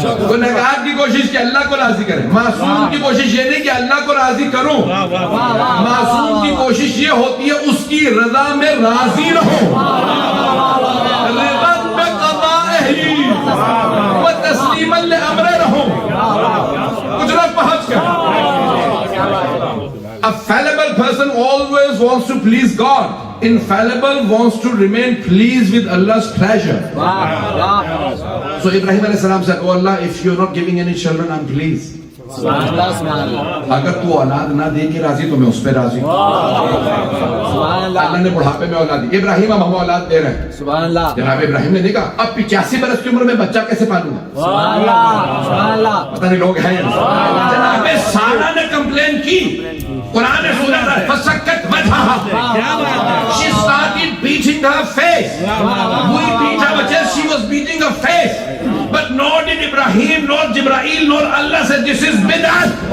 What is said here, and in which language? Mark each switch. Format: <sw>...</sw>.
<ur>گنہگار کی کوشش کہ اللہ کو راضی کرے, معصوم کی کوشش یہ نہیں کہ اللہ کو راضی کروں. معصوم کی کوشش یہ ہوتی ہے اس کی رضا میں راضی رہوں,</ur> <ar>رضا بقضائہ و تسلیما لامرہ</ar> <ur>رہوں. کچھ لوگ پہنچ گئے.</ur> <en>A fallible person always wants to please God. Infallible wants to remain pleased with Allah's pleasure. So Ibrahim alayhi salam said, oh Allah, if you're not giving any children, I'm pleased.</en> <ur>سبحان اللہ سبحان اللہ اگر تو اولاد نہ دے کے راضی تو میں اس پہ راضی ہوں. سبحان اللہ اللہ نے بڑھاپے میں اولاد دی. ابراہیم اب ہم اولاد دے رہے ہیں. سبحان اللہ جناب ابراہیم نے دیکھا اب 85 برس کی عمر میں بچہ کیسے پالوں گا؟ سبحان اللہ سبحان اللہ پتہ نہیں لوگ ہیں یا نہیں. جناب سارہ نے کمپلین کی. قرآن نے سنا تھا</ur> <ar>فسکت وجہہا.</ar> <en>She started beating her face. We beat her because she was beating her face. But nor did Ibrahim, nor Jibreel, nor Allah said this is bid'at.</en>